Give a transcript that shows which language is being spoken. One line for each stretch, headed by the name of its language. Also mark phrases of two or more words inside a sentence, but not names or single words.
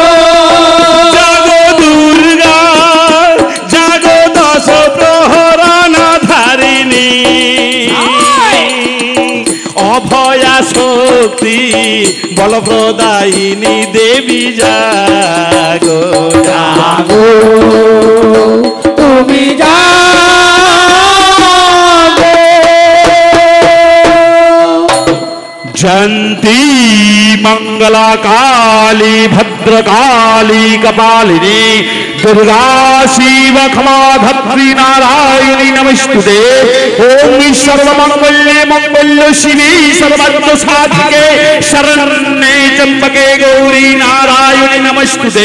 Bangla: জাগো দুর্গা জাগো দশ প্রহরণ ধারিণী, অভয়া শক্তি বলপ্রদায়িনী দেবী জাগো জাগো তুমি জাগো।
Sanskrit: शांति मंगला काली भद्रकाली कपालिनी दुर्गा शिव क्षमा धत्री नारायणी नमस्तुते। ओम सर्वमंगल्ये मंगल्य शिवे सर्वार्थ साधिके शरण्ये त्र्यंबके गौरी नारायणी नमस्तुते।